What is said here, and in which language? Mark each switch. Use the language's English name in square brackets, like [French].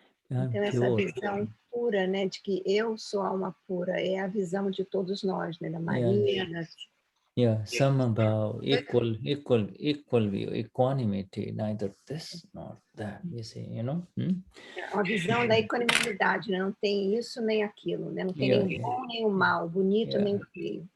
[Portuguese] Então, essa visão pura, né, de que eu sou alma pura, é a visão de todos nós, né, da Maria, [English] Samabhav, equal view, equanimity, neither this nor that, you see, [Portuguese] A visão da equanimidade, né? Não tem isso nem aquilo, né? Não tem nem o bom nem o mal, bonito nem o feio.